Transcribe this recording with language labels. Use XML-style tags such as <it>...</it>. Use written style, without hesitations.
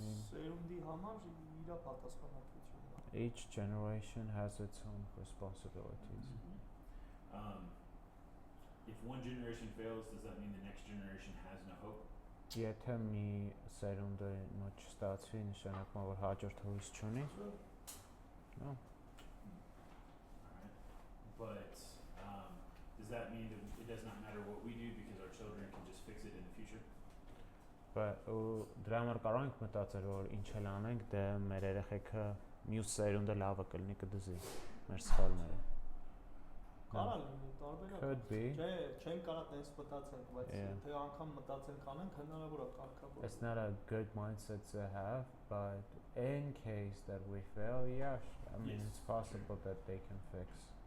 <hy>Սերունդի համար իր պատասխանատվությունն է։</hy> <en>Each generation has its own responsibilities. If one generation fails, does that mean the next generation has no hope?</en> <hy>Եթե մի սերունդը չստացվի, նշանակում է, որ հաջորդ հույս չունի։</hy> <en>No. Alright. But does that mean that it does not matter what we do because our children can just fix it in the future?</en> <hy>Դրա համար կարող ենք մտածել, որ ինչ էլ անենք, դե մեր երեխեքը մյուս սերունդը լավը կլինի, կդզի մեր սխալները։ Կարա լինի, տարբերակ։</hy> <en>Could be.</en> <hy>Չէ, չեն կարա տես մտածենք, բայց թե անգամ մտածենք անենք, հնարավոր է կարգավորել։</hy> <en>It's not a good mindset to have, but in case that we fail, yeah, I mean, Yes. it's possible that they can fix.</en>